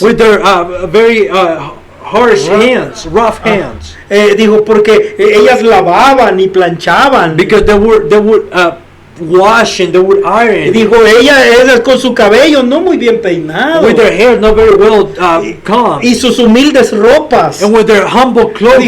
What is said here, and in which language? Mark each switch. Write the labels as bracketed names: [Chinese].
[English] with their very harsh hands, rough hands, [Spanish] Dijo, porque ellas lavaban y planchaban. [English] because they would wash and they would [Spanish] Y [English] iron [Spanish] dijo, ellas con su cabello no muy bien peinado. [English] with their hair not very well combed, [Spanish] Y sus humildes ropas. [English] and with their humble clothing.